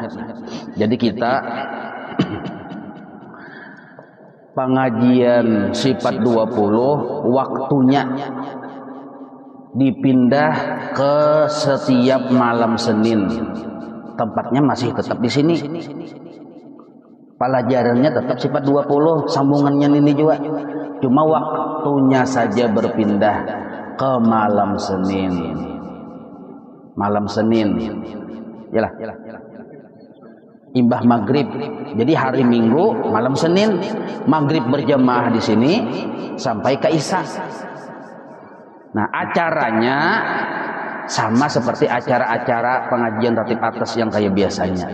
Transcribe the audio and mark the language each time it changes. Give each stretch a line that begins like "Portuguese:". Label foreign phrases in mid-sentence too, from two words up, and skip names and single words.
Indonesian: Jadi kita pengajian sifat 20 waktunya dipindah ke setiap malam Senin. Tempatnya masih tetap di sini. Pelajarannya tetap sifat 20, sambungannya ini juga. Cuma waktunya saja berpindah ke malam Senin.
Banjar: malam Senin. Yalah. Imbah maghrib.
Indonesian: Jadi hari Minggu malam Senin maghrib berjamaah di sini sampai ke Isya. Nah, acaranya sama seperti acara-acara pengajian ratib atas yang kayak biasanya.